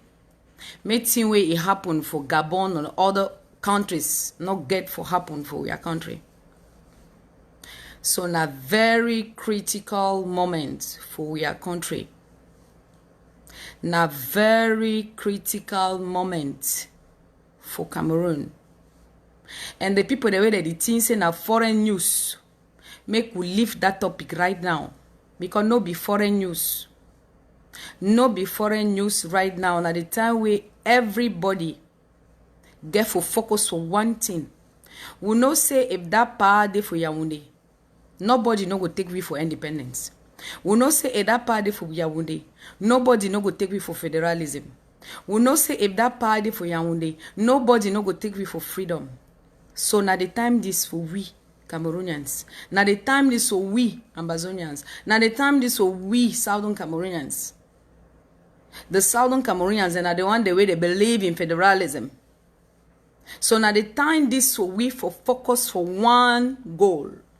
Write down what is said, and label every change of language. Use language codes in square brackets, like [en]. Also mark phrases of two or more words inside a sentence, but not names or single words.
[wes] Meeting way it happen for Gabon and other countries, not get for happen for your country. So na very critical moment for your country. Na very critical moment for Cameroon. And the people the way that the things say na foreign news. Make we leave that topic right now. Because no be foreign news. No be foreign news right now. Now the time where everybody get for focus for one thing. We know say if that power dey for Yaoundé, nobody no go take we for independence. We know say if that power dey for Yaoundé, nobody no go take we for federalism. We know say if that power dey for Yaoundé, nobody no go take we for freedom. So now the time this for we Cameroonians. Now the time this for we Ambazonians. Now the time this for we Southern Cameroonians. The Southern Cameroonians and are the one the way they believe in federalism. So now the time this for we for focus for one goal.